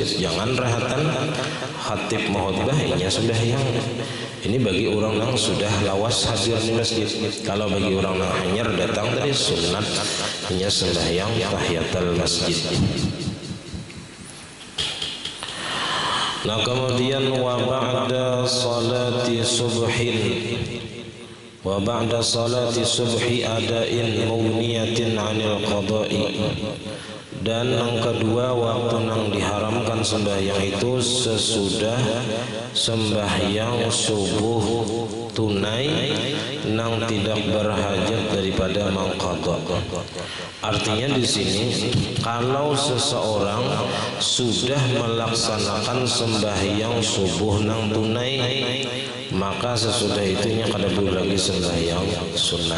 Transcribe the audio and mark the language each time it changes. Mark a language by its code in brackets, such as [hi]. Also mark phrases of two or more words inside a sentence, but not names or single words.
[id] Jangan rahatan khatib khutbah sembahyang. Ini bagi orang yang sudah lawas hadir di masjid. Kalau bagi orang yang hanya datang dari sunat, hanya sembahyang tahiyatul masjid. Nah, kemudian [ar] وبعد صلاة الصبح أداء مغنية عن القضاء. [id] Dan yang kedua, waktu yang diharamkan sembahyang itu sesudah sembahyang subuh tunai nang tidak berhajat daripada mangqadha. Artinya di sini kalau seseorang sudah melaksanakan sembahyang subuh nang tunai, maka sesudah itunya kada boleh lagi sembahyang sunat.